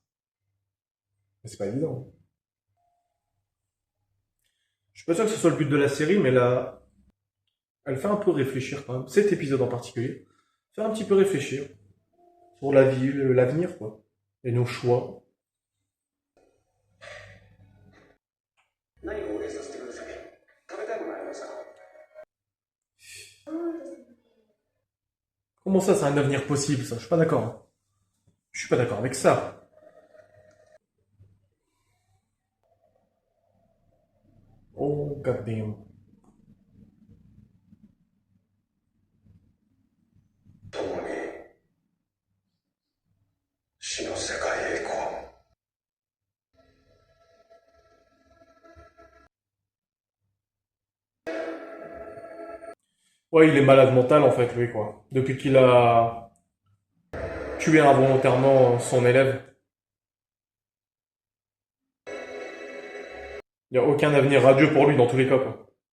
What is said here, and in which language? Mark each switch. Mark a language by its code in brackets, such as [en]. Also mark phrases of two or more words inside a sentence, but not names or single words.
[fr] Mais c'est pas évident. Hein. Je suis pas sûr que ce soit le but de la série, mais là, elle fait un peu réfléchir quand même. Cet épisode en particulier, fait un petit peu réfléchir sur la vie, l'avenir, quoi. Et nos choix. [ja] 何かお礼させてください。食べたいものありますか？そうですね [fr] Comment ça, c'est un avenir possible, ça? Je suis pas d'accord. Hein. Je suis pas d'accord avec ça. [en] Oh, goddamn. [ja] 共に死の世界へ行こう。 [fr] Ouais, il est malade mental, en fait, lui, quoi. Depuis qu'il a tué involontairement son élève. Il n'y a aucun avenir radieux pour lui dans tous les cas, quoi.